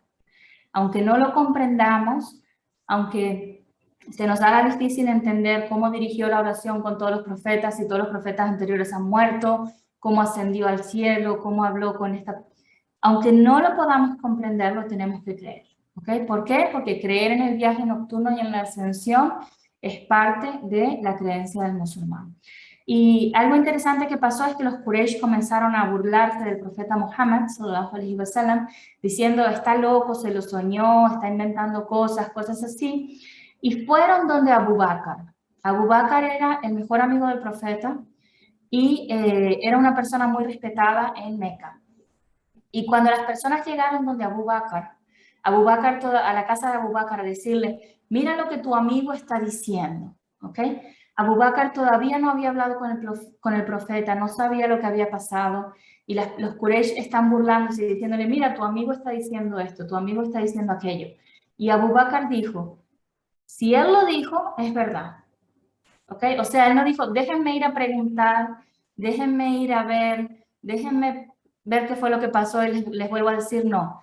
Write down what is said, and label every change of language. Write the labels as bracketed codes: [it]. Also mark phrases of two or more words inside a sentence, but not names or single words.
[es] Aunque no lo comprendamos, aunque se nos haga difícil entender cómo dirigió la oración con todos los profetas y todos los profetas anteriores han muerto, cómo ascendió al cielo, cómo habló con esta... Aunque no lo podamos comprender, lo tenemos que creer. ¿Okay? ¿Por qué? Porque creer en el viaje nocturno y en la ascensión es parte de la creencia del musulmán. Y algo interesante que pasó es que los Quraysh comenzaron a burlarse del profeta Muhammad, [ar] صلى الله عليه وسلم, [es] diciendo, está loco, se lo soñó, está inventando cosas, cosas así. Y fueron donde Abu Bakr. Abu Bakr era el mejor amigo del profeta y era una persona muy respetada en Meca. Y cuando las personas llegaron donde Abu Bakr a la casa de Abu Bakr a decirle, mira lo que tu amigo está diciendo, ¿ok? Abu Bakr todavía no había hablado con el profeta, no sabía lo que había pasado, y los Quraysh están burlándose y diciéndole, mira, tu amigo está diciendo esto, tu amigo está diciendo aquello. Y Abu Bakr dijo, si él lo dijo, es verdad, ¿ok? O sea, él no dijo, déjenme ir a preguntar, déjenme ir a ver, déjenme ver qué fue lo que pasó y les vuelvo a decir no.